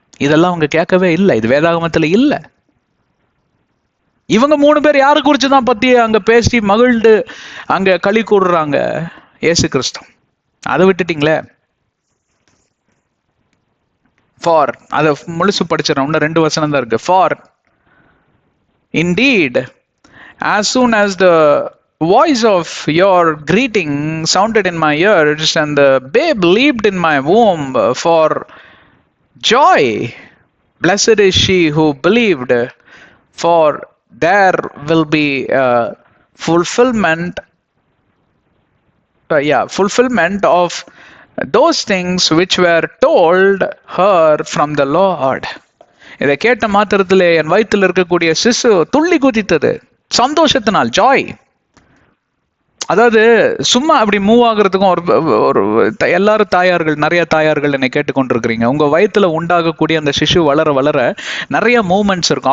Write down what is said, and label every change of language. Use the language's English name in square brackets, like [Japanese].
[Tamil] இதெல்லாம் அவங்க கேட்கவே இல்லை. இது வேதாகமத்துல இல்லை. இவங்க 3 பேர் யாரை குறிச்சுதான் பத்தி அங்க பேசி மகிழ்ந்து அங்க களி கூடுறாங்க? இயேசு கிறிஸ்து. அதை விட்டுட்டீங்களே. ஃபார், அதை முழுசு படிச்சிடறோம், இன்னும் 2 வசனம் தான் இருக்கு. For [English] indeed As soon as the voice of your greeting sounded in my ears, and the babe leaped in my womb for joy. Blessed is she who believed, for there will be fulfillment fulfillment of those things which were told her from the Lord. [Tamil] இதை கேட்ட மாத்திரத்திலே என் வயிற்றில் இருக்கக்கூடிய சிசு துள்ளி குதித்தது சந்தோஷத்தினால். Joy. அதாவது சும்மா அப்படி move ஆகுறதுக்கும் ஒரு எல்லாரும் தாயார்கள், நிறைய தாயார்கள் என்னை கேட்டுக்கொண்டிருக்கிறீங்க. உங்க வயிற்றுல உண்டாகக்கூடிய அந்த சிசு வளர வளர நிறைய மூவ்மெண்ட்ஸ் இருக்கும்.